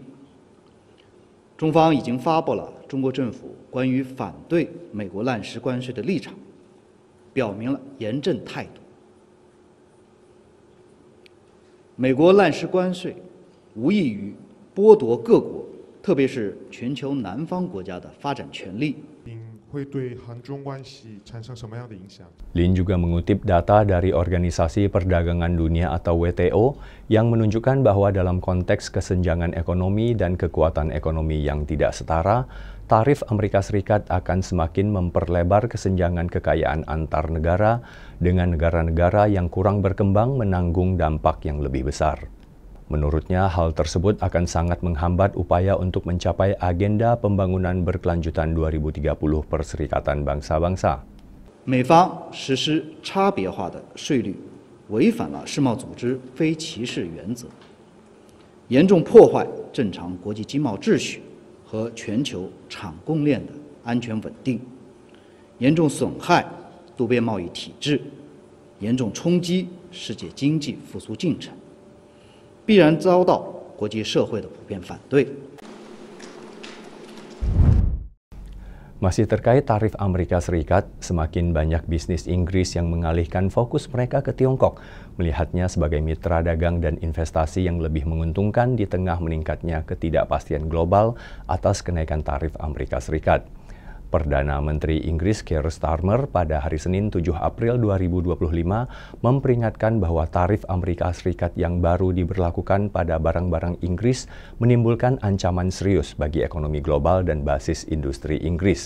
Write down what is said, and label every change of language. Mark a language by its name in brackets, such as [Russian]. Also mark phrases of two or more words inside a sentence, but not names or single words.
[Chinese] 中方已经发布了中国政府关于反对美国滥施关税的立场，表明了严正态度。美国滥施关税无异于剥夺各国，特别是全球南方国家的发展权利。会对韩中关系产生什么样的影响？ [Indonesian] Lin juga mengutip data dari Organisasi Perdagangan Dunia atau WTO yang menunjukkan bahwa dalam konteks kesenjangan ekonomi dan kekuatan ekonomi yang tidak setara, tarif Amerika Serikat akan semakin memperlebar kesenjangan kekayaan antar negara dengan negara-negara yang kurang berkembang menanggung dampak yang lebih besar. Menurutnya, hal tersebut akan sangat menghambat upaya untuk mencapai agenda pembangunan berkelanjutan 2030 Perserikatan Bangsa-Bangsa. [Chinese] 美方实施差别化的税率，违反了世贸组织非歧视原则，严重破坏正常国际经贸秩序和全球产供链的安全稳定，严重损害多边贸易体制，严重冲击世界经济复苏进程。必然遭到国际社会的普遍反对。 [Indonesian] Masih terkait tarif Amerika Serikat, semakin banyak bisnis Inggris yang mengalihkan fokus mereka ke Tiongkok, melihatnya sebagai mitra dagang dan investasi yang lebih menguntungkan di tengah meningkatnya ketidakpastian global atas kenaikan tarif Amerika Serikat. Perdana Menteri Inggris Keir Starmer pada hari Senin 7 April 2025 memperingatkan bahwa tarif Amerika Serikat yang baru diberlakukan pada barang-barang Inggris menimbulkan ancaman serius bagi ekonomi global dan basis industri Inggris.